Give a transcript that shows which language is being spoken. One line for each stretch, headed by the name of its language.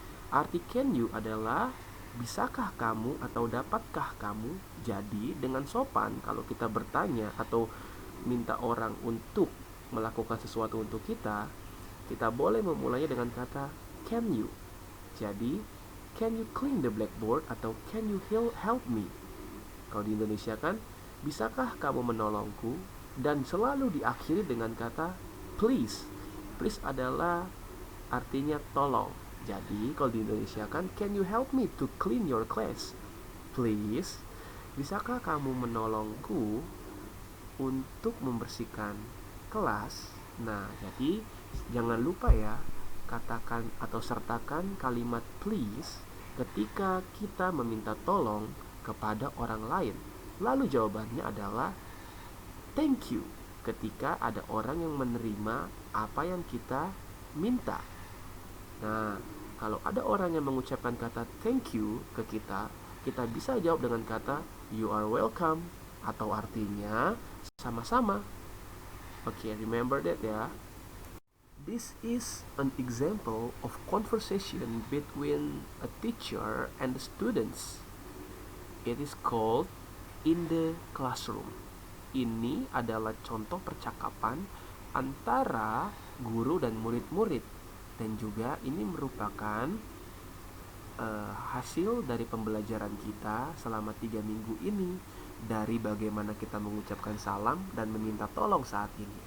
Indonesian: Arti
English: can you
Indonesian: adalah bisakah kamu atau dapatkah kamu. Jadi dengan sopan kalau kita bertanya atau minta orang untuk melakukan sesuatu untuk kita boleh memulainya dengan kata
English: can you.
Indonesian: Jadi
English: can you clean the blackboard
Indonesian: atau
English: can you help me.
Indonesian: Kalau di Indonesia kan bisakah kamu menolongku, dan selalu diakhiri dengan kata please. Please adalah artinya tolong. Jadi kalau di Indonesia kan
English: can you help me to clean your class, please.
Indonesian: Bisakah kamu menolongku untuk membersihkan kelas. Nah, jadi jangan lupa ya, katakan atau sertakan kalimat please ketika kita meminta tolong kepada orang lain. Lalu jawabannya adalah
English: thank you
Indonesian: ketika ada orang yang menerima apa yang kita minta. Nah, kalau ada orang yang mengucapkan kata
English: thank you
Indonesian: ke kita bisa jawab dengan kata
English: you are welcome,
Indonesian: atau artinya sama-sama.
English: Oke, remember that ya. This is an example of conversation between a teacher and the students. It is called in the classroom.
Indonesian: Ini adalah contoh percakapan antara guru dan murid-murid, dan juga ini merupakan hasil dari pembelajaran kita selama 3 minggu ini, dari bagaimana kita mengucapkan salam dan meminta tolong saat ini.